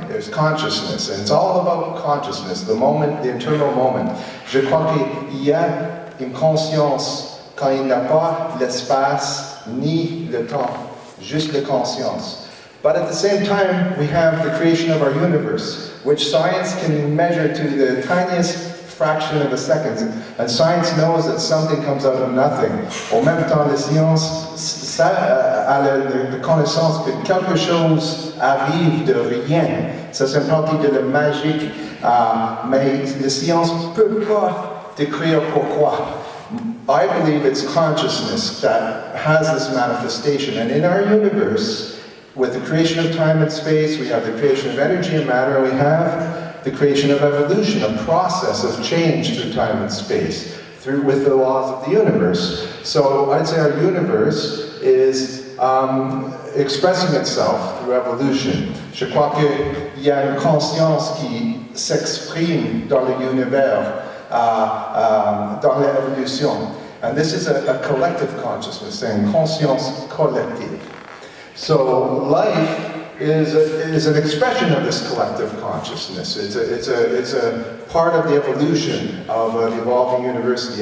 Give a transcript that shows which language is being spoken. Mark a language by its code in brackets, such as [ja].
[en] There's consciousness, and it's all about consciousness, the moment, the internal moment. [fr] Je crois qu'il y a une conscience quand il n'y a pas l'espace ni le temps, juste la conscience. [en] But at the same time, we have the creation of our universe, which science can measure to the tiniest fraction of a second. And science knows that something comes out of nothing. [fr] En même temps, la science a la connaissance que quelque chose arrive de rien. Ça, c'est une partie de la magique, mais la science ne peut pas décrire pourquoi. [en] I believe it's consciousness that has this manifestation. And in our universe, with the creation of time and space, we have the creation of energy and matter, and we have the creation of evolution, a process of change through time and space, with the laws of the universe. So I'd say our universe is expressing itself through evolution. [fr] Je crois qu'il y a une conscience qui s'exprime dans l'univers, dans l'évolution. [en] And this is a collective consciousness, saying [fr] conscience collective. [en] So life is an expression of this collective consciousness. It's a part of the evolution of an evolving university.